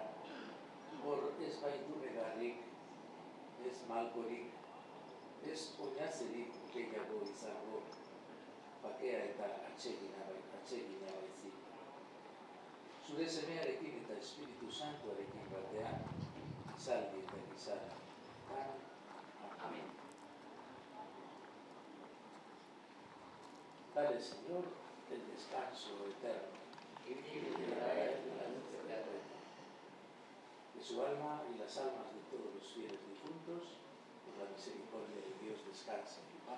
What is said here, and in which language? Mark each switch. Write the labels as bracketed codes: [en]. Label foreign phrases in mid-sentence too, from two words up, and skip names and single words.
[eu] Hor ez baiturregarrik, ez malkorik, ez oinazerik gehiago izango, bakea eta atsegina baizik. Zure semearekin eta Espiritu Santuarekin batean, izaldi eta izan. Amen. [es] Dale, Señor, el descanso eterno. Que su alma y las almas de todos los fieles difuntos, por la misericordia de Dios, descansen en paz.